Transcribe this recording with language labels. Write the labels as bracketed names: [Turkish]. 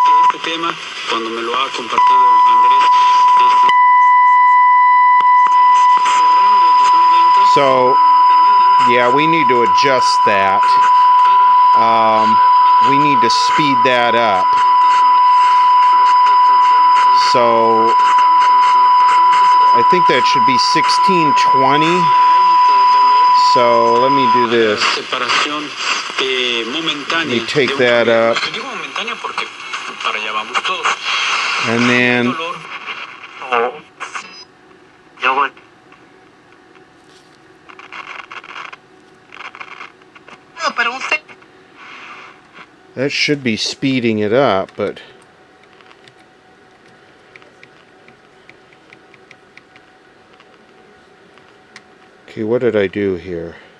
[Spanish] Este tema, cuando me lo ha compartido Andrés, [English] So, yeah, we need to adjust that. We need to speed that up. So, I think that should be 1620. So let me do this. [Spanish] Separación momentánea. [English] Let me take that up. [Spanish] Digo momentánea porque para allá vamos todos. [English] And then that should be speeding it up, but okay, what did I do here?